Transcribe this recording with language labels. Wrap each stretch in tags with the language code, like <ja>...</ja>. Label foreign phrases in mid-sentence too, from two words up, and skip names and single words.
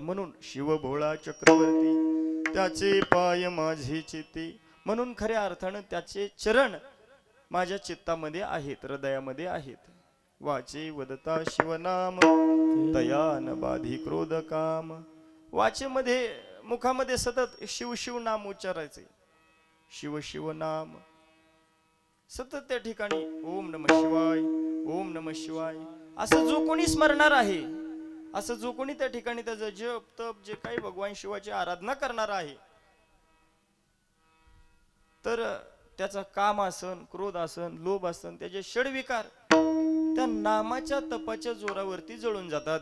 <mr>म्हणून शिव भोळा चक्रवर्ती त्याचे पाय माझी चित्ती. म्हणून खऱ्या अर्थानं त्याचे चरण माझ्या चित्तामध्ये आहेत, हृदयामध्ये आहेत. वाचे वदता शिवनाम तया न बाधी क्रोध काम. वाचेमध्ये मुखामध्ये सतत शिव शिव नाम उच्चारायचे. शिव शिव नाम सतत त्या ठिकाणी</mr> <sa>ओम नमः शिवाय ओम नमः शिवाय</sa> <mr>असं जो कोणी स्मरणार आहे, असं जो कोणी त्या ठिकाणी त्याचं जप तप जे काही भगवान शिवाची आराधना करणार आहे, तर त्याचा काम आसन, क्रोध आसन, लोभ आसन, त्याचे षडविकार त्या नामाच्या तपाच्या जोरावरती जळून जातात.</mr>